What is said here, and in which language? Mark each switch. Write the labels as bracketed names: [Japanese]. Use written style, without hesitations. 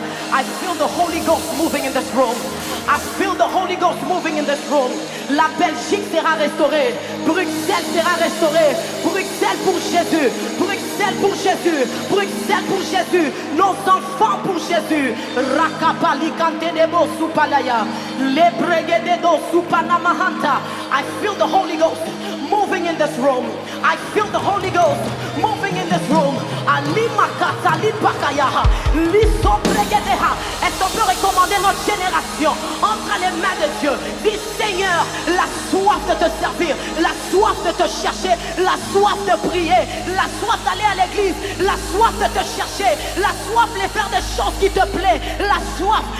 [English] I feel the Holy Ghost moving in this room. I feel the Holy Ghost moving in this room. [French] La Belgique sera restaurée. Bruxelles sera restaurée. Bruxelles pour Jésus. Bruxelles pour Jésus. Bruxelles pour Jésus. Nos enfants pour Jésus. Rakapali kantenebo supalaya. Lebregededo supanamahanta. [English] I feel the Holy Ghost moving in this room. I feel the Holy Ghost moving in this room. Alimakata lipakayaha. Lisobregedeha. [French] Est-ce qu'on peut recommander notre génération entre les mains de Dieu? Dis Seigneur, la soif de te servir, la soif de te chercher, la soif de prier, la soif d'aller à l'église, la soif de te chercher, la soif de faire des choses qui te plaisent, la soif.